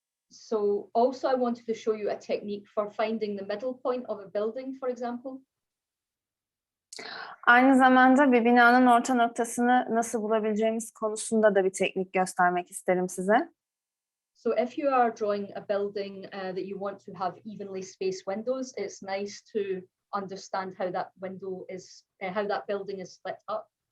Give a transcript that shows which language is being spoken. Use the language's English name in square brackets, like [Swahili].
[English] So also I wanted to show you a technique for finding the middle point of a building, for example. [Turkish] Aynı zamanda bir binanın orta noktasını nasıl bulabileceğimiz konusunda da bir teknik göstermek isterim size. [English] So if you are drawing a building that you want to have evenly spaced windows, it's nice to understand how that window is, how that building is split up.